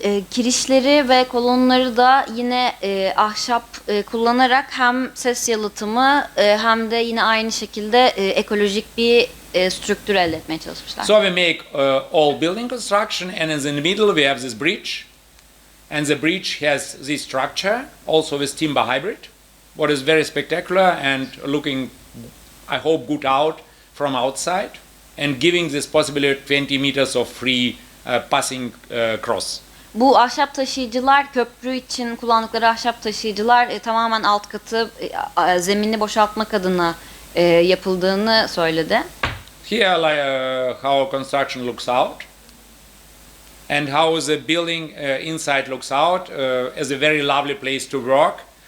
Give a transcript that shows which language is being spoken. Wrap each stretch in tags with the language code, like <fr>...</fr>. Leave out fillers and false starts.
<tr>Kirişleri ve kolonları da yine ahşap kullanarak hem ses yalıtımı hem de yine aynı şekilde ekolojik bir strüktür elde etmeye çalışmışlar.</tr> <en>So we make all building construction, and in the middle we have this bridge, and the bridge has this structure also with timber hybrid, what is very spectacular and looking, I hope, good out from outside, and giving this possibility 20 meters of free passing cross.</en> <tr>Bu ahşap taşıyıcılar, köprü için kullandıkları ahşap taşıyıcılar tamamen alt katı zeminini boşaltmak adına yapıldığını söyledi.</tr> <en>Here, like how construction looks out, and how the building inside looks out as a very lovely place to work.</en>